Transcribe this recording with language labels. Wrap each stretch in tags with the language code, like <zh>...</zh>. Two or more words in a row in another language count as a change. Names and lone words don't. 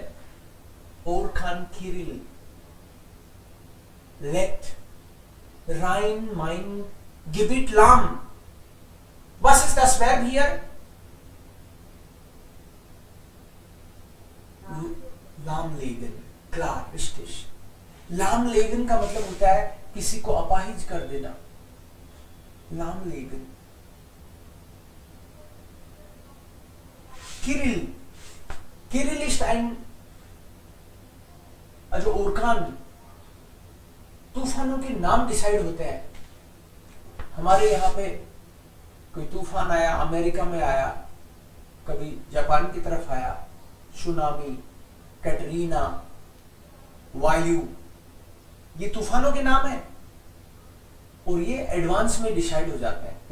<de>Orkan Kirill legt Rhein-Main-Gebiet lahm. Was ist das Verb hier? Lahmlegen. Klar, richtig.</de> <hi>लामलेगन का मतलब होता है किसी को अपाहिज कर देना, लामलेगन। किरिल, किरिल</hi> <de>ist ein, also</de> <hi>ओरकान, तूफानों के नाम डिसाइड होते हैं। हमारे यहाँ पे कोई तूफान आया, अमेरिका में आया, कभी जापान की तरफ आया, सुनामी, कैटरीना, वायु, ये तूफानों के नाम है और ये एडवांस में डिसाइड हो जाते हैं।</hi>